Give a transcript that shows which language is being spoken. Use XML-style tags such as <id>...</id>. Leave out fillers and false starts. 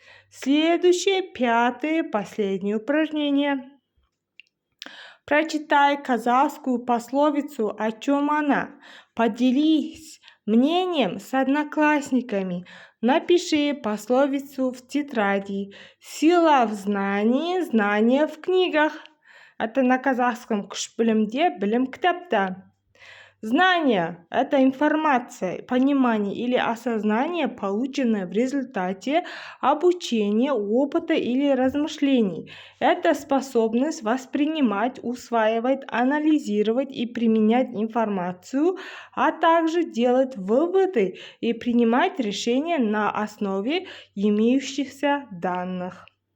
<ru>Следующее, пятое, последнее упражнение. Прочитай казахскую пословицу, о чем она. Поделись мнением с одноклассниками. Напиши пословицу в тетради. Сила в знании, знания в книгах. Это на казахском</ru> <kk>күш білімде, білім кітапта.</kk> <ru>Знание – это информация, понимание или осознание, полученное в результате обучения, опыта или размышлений. Это способность воспринимать, усваивать, анализировать и применять информацию, а также делать выводы и принимать решения на основе имеющихся данных.</ru>